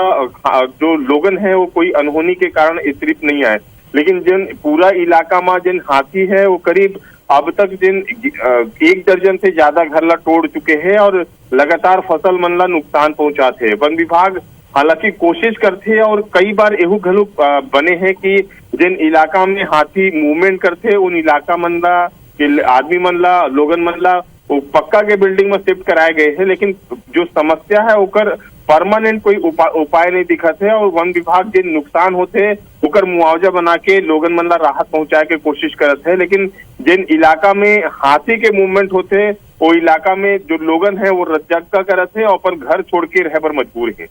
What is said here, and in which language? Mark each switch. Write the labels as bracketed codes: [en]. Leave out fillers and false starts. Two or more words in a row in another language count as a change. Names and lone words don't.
[hne] जो लोगन है वो कोई अनहोनी के कारण सिर्फ नहीं आए, लेकिन जिन पूरा इलाका में जिन हाथी है वो करीब अब तक जिन 1 दर्जन से ज्यादा घर ला तोड़ चुके हैं और लगातार फसल मन ला नुकसान पहुंचाते। वन विभाग हालांकि कोशिश करते और कई बार एहू घलू बने हैं कि जिन इलाका में हाथी मूवमेंट करते उन इलाका मन ला आदमी मन ला लोगन मन ला वो पक्का के बिल्डिंग में शिफ्ट कराए गए हैं, लेकिन जो समस्या है ओकर परमानेंट कोई उपाय नहीं दिखत है। और वन विभाग जिन नुकसान होते ओकर मुआवजा बना के लोगन मन ला राहत पहुंचाए के कोशिश करत है, लेकिन जिन इलाका में हाथी के मूवमेंट होते वो इलाका में जो लोगन है वो रज्जक्का करत है और अपन घर छोड़ के रह पर मजबूर है।